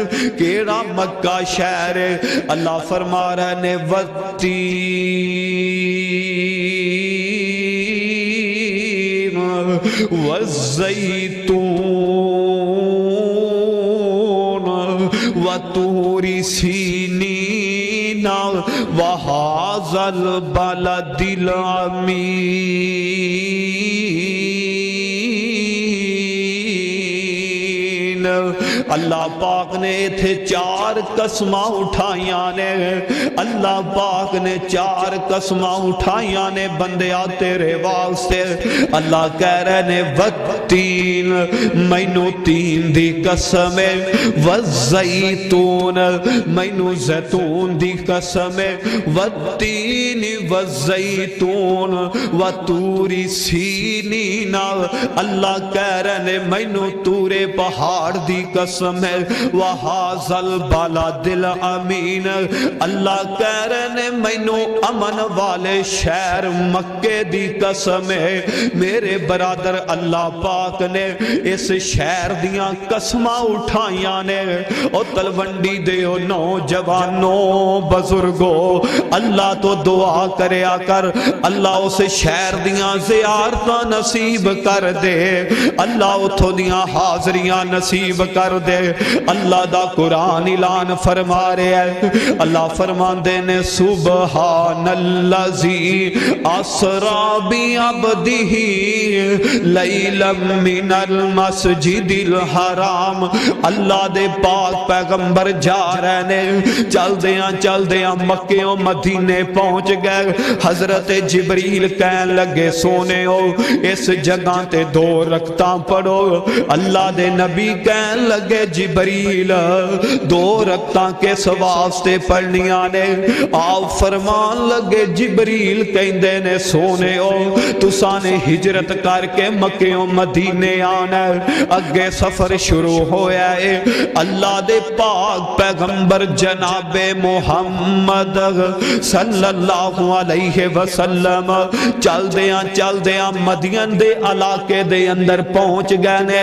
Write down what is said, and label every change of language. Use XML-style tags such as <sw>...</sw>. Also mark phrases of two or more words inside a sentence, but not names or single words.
<pa>کیڑا مکہ شہر ہے؟ اللہ فرما رہے نے</pa> <ar>والتین والزیتون وطور سینین وہذا البلد</ar> <pa>الامین اللہ پاک نے تھے 4 قسماں اٹھائیاں نے، اللہ پاک نے 4 قسماں اٹھائیاں نے بندیا تیرے واسطے۔ اللہ کہہ رہے نے والتین، مینو تین دی قسم ہے، والزیتون، مینو زیتون دی قسم ہے،</pa> <ar>والتین والزیتون وطور سینین،</ar> <pa>اللہ کہہ رہے نے مینو تور پہاڑ دی قسم ہے،</pa> <ar>وہذا البلد الامین،</ar> <pa>اللہ کہہ رہے نے مینو امن والے شہر مکے دی قسم ہے۔ میرے برادر اللہ پاک نے اس شہر دیاں قسماں اٹھائیاں نے۔ او تلونڈی دیو نوجوانوں بزرگوں، اللہ تو دعا کریا کر اللہ اس شہر دیاں زیارتاں نصیب کر دے، اللہ اتھو دیاں حاضریاں نصیب کر دے۔ اللہ دا قرآن اعلان فرما رہے ہیں، اللہ فرمان دے نے</pa> <ar>سبحان اللذی اسرا بعبدہ لیلا من المسجد الحرام،</ar> <pa>اللہ دے پاک پیغمبر جا رہے نے، چل دیاں مکیوں مدینے پہنچ گئے۔ حضرت جبریل کہن لگے سونے ہو اس جگہ تے 2 رکعتاں پڑھو، اللہ دے نبی کہن لگے جبریل 2 رکعتاں کس واسطے پڑھنیاں نے؟ آپ فرمان لگے جبریل کہندے نے سونے ہو تساں نے ہجرت کر کے مکیوں مدینے آنا ہے، اگے سفر شروع ہویا ہے، اللہ دے پاک پیغمبر جناب محمد صلی اللہ علیہ وسلم چل دیاں مدین دے علاقے دے اندر پہنچ گئے نے۔</pa>